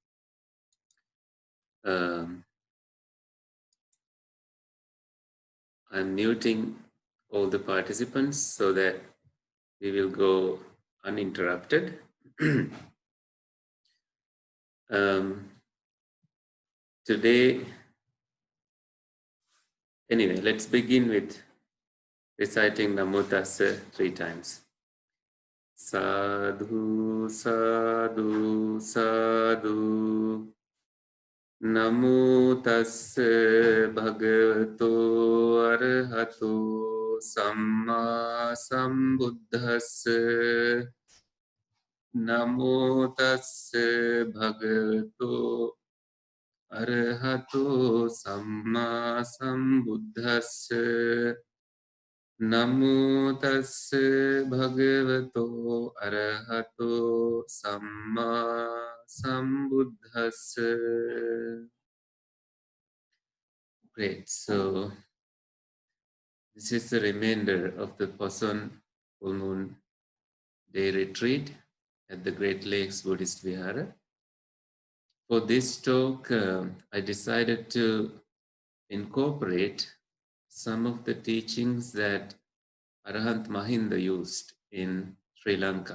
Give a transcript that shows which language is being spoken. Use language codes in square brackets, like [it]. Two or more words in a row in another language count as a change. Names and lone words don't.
[en] I'm muting all the participants so that we will go uninterrupted. Today, anyway, let's begin with reciting [pi] Namo Tassa [en] 3 times. [pi] Sadhu, sadhu, sadhu. Namo Tassa Bhagavato Arahato Samma Sambuddhassa. Namo Tassa Bhagavato Arahato Samma Sambuddhassa. Namo Tassa Bhagavato Arahato Samma Sambuddhassa. [en] Great. So this is the remainder of the Poson full moon day retreat at the Great Lakes Buddhist Vihara. For this talk, I decided to incorporate some of the teachings that Arahant Mahinda used in Sri Lanka.